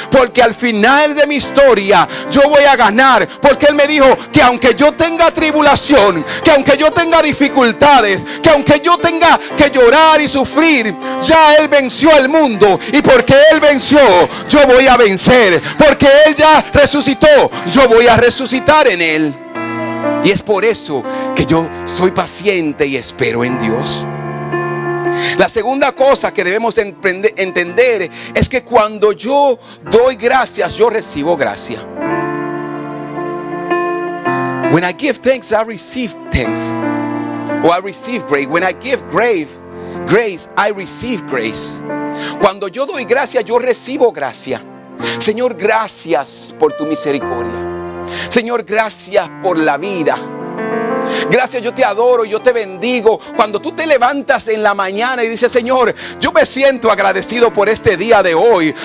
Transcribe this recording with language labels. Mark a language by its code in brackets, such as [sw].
[es] Porque al final de mi historia yo voy a ganar, porque Él me dijo que aunque yo tenga tribulación, que aunque yo tenga dificultades, que aunque yo tenga que llorar y sufrir, ya Él venció al mundo, y porque Él venció yo voy a vencer, porque Él ya resucitó, yo voy a resucitar en Él. Y es por eso que yo soy paciente y espero en Dios. La segunda cosa que debemos entender es que cuando yo doy gracias, yo recibo gracia. [en] When I give thanks, I receive thanks. Or I receive grace. When I give grace, I receive grace. [es] Cuando yo doy gracia, yo recibo gracia. Señor, gracias por tu misericordia. Señor, gracias por la vida. Gracias, yo te adoro, yo te bendigo. Cuando tú te levantas en la mañana y dices: Señor, yo me siento agradecido por este día de hoy.